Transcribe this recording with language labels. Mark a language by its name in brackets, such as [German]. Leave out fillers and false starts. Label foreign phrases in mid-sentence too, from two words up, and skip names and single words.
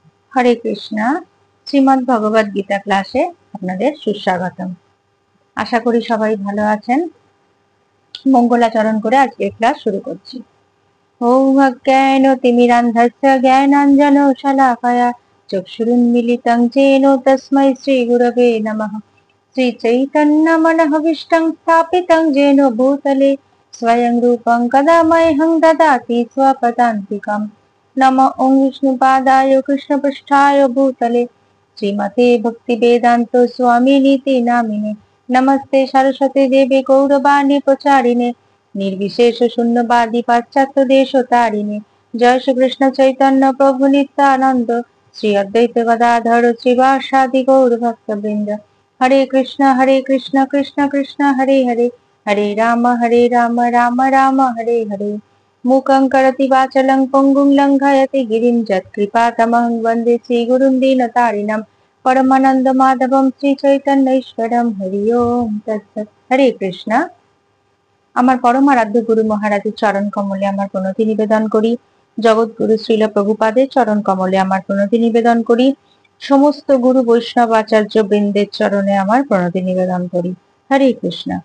[Bangla] হরে কৃষ্ণা। শ্রীমদ্ ভগবদ গীতা ক্লাসে আপনাদের সুস্বাগতম। আশা করি সবাই ভালো আছেন। মঙ্গলাচরণ করে আজকের ক্লাস শুরু করছি। [Sanskrit] ओम अज्ञानतिमिरान्धस्य ज्ञानाञ्जनशलाकया चक्षुरुन्मिलितं येन तस्मै श्रीगुरवे नमः। श्रीचैतन्यमनःभीष्टं स्थापितं येन भूतले स्वयं रूपं कदा मह्यं ददाति स्वपदान्तिकम्। नमो ओं विष्णुपादाय कृष्णपृष्ठाय भूतले श्रीमते भक्तिवेदान्त स्वामिनीति नामिने। नमस्ते सरस्वती देवी गौरवाणी प्रचारिणे निर्विशेष शून्यवादी पाश्चात्य देशतारिणे। जय श्री कृष्ण चैतन्य प्रभु नित्यानंद श्री अद्वैत गदाधर श्रीवासादि गौर भक्तवृंद। हरे कृष्ण कृष्ण कृष्ण हरे हरे, हरे राम राम राम हरे हरे। मूकं करोति वाचालं पङ्गुं लङ्घयति गिरिं यत्कृपातमहं वन्दे श्रीगुरुं दीनतारिणं परमानन्दमाधवं श्रीचैतन्येश्वरं। हरि ओम तत्सत्। हरे कृष्ण। [Bangla] আমার পরম আরাধ্য গুরু মহারাজের চরণ কমলে আমার প্রণতি নিবেদন করি। জগৎগুরু শ্রীল প্রভুপাদের চরণ কমলে আমার প্রণতি নিবেদন করি। সমস্ত গুরু বৈষ্ণব আচার্য বৃন্দের চরণে আমার প্রণতি নিবেদন করি। হরে কৃষ্ণ।